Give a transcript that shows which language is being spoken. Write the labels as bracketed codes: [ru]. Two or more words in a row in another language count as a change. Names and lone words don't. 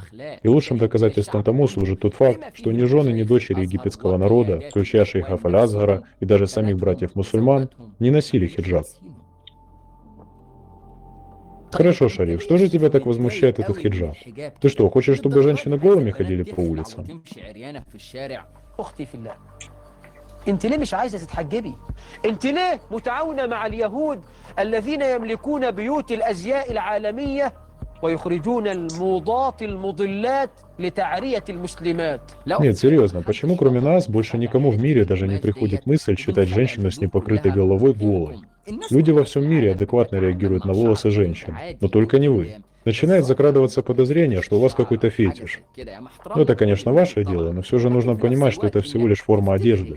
[ru] И лучшим доказательством тому служит тот факт, что ни жены, ни дочери египетского народа, включая шейха Аль-Азгара и даже самих братьев-мусульман, не носили хиджаб. Хорошо, Шариф, что же тебя так возмущает этот хиджаб? Ты что, хочешь, чтобы женщины голыми ходили по улицам? [ar] انت ليه مش عايزه تتحجبي؟ انت ليه متعاونه مع اليهود الذين يملكون بيوت الازياء العالميه ويخرجون الموضات المضلات لتعريه المسلمات؟ [ru] Нет, серьезно, почему кроме нас больше никому в мире даже не приходит мысль считать женщину с непокрытой головой голой? Люди во всем мире адекватно реагируют на волосы женщин, но только не вы. Начинает закрадываться подозрение, что у вас какой-то фетиш. Ну, это, конечно, ваше дело, но все же нужно понимать, что это всего лишь форма одежды.